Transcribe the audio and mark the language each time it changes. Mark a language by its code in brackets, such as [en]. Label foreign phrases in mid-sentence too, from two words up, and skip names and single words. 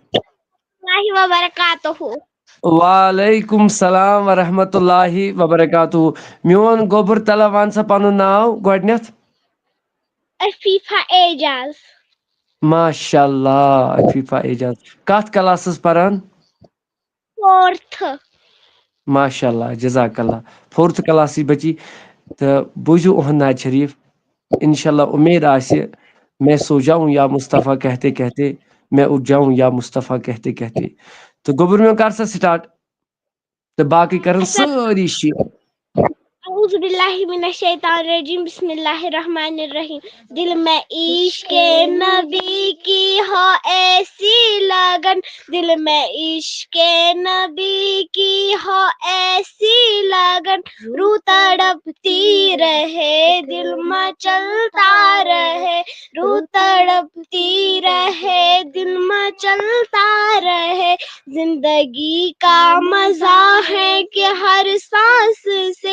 [ar] وبرکاتہ وعلیکم السلام ورحمۃ اللہ وبرکاتہ [ks] میون گوٚبُر تلا ون سا پنُن ناو گۄڈنیتھ عفیفہ اعجاز [ar] ماشاء اللہ [ks] عفیفہ اعجاز کتھ کلاسس پران 4th [ar] ماشاء اللہ جزاک اللہ [ks] 4th کلاسٕچ بچی تہٕ بوٗزِو اُہُنٛد نعت شریٖف [ar] انشاء اللہ [ks] امید آسہِ [ur] میں سو جاؤں یا مصطفیٰ کہتے کہتے میں اٹھ جاؤں یا مصطفیٰ کہتے کہتے [ks] تہٕ گوٚبُر میون کر سا سٹارٹ تہٕ باقٕے کرن سٲری شیر [ar] اعوذ باللہ من الشیطان الرجیم بسم اللہ الرحمن الرحیم [ur] دل میں عشق نبی کی ہو ایسی لگن دل میں عشق نبی کی ہو ایسی لگن روح تڑپتی رہے دل مچلتا رہے روح تڑپتی رہے دل مچلتا رہے زندگی کا مزہ ہے کہ ہر سانس سے